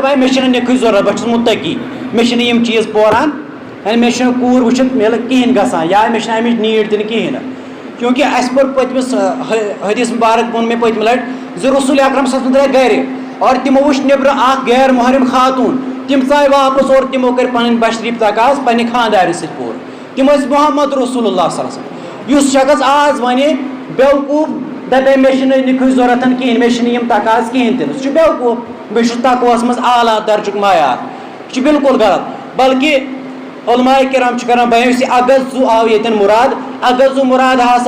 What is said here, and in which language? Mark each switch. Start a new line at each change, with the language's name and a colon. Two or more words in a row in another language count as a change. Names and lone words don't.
Kashmiri: دپان مےٚ چھِنہٕ نِکٕچ ضروٗرت بہٕ چھُس مُتقی مےٚ چھِنہٕ یِم چیٖز پوران یعنی مےٚ چھِنہٕ کوٗر وٕچھِتھ مِلہٕ کِہینۍ گژھان یا مےٚ چھِنہٕ امِچ نیٖڈ تہِ نہٕ کِہینۍ نہٕ کیونکہ اَسہِ پوٚر پٔتمِس حدیث مُبارک ووٚن مےٚ پٔتمہِ لٹہِ زِ رسول اکرم
Arabic: صلی اللہ علیہ وسلم
Kashmiri: درٛاے گرِ اور تِمو وٕچھ نیبرٕ اکھ غیر محرم خاتوٗن تِم ژاے واپس اور تِمو کٔرۍ پنٕنۍ بشریٖف تقاض پننہِ خانٛدارِ سۭتۍ پوٗرٕ تِم ٲسۍ
Arabic: محمد رسول اللہ صلی اللہ علیہ وسلم
Kashmiri: یُس شخص آز وَنہِ بیوقوٗف دپے مےٚ چھِنہٕ نِکٕچ ضروٗرت کِہینۍ مےٚ چھِنہٕ یِم تقاض کِہینۍ تہِ نہٕ سُہ چھُ بیوقوٗف بیٚیہِ چھُس تقواہس منٛز اعلیٰ درجُک معیار یہِ چھُ بالکل غلط بلکہِ علماء کرام چھِ کران بیان یُس یہِ اغض آو ییٚتٮ۪ن مُراد اغض مُراد ہسا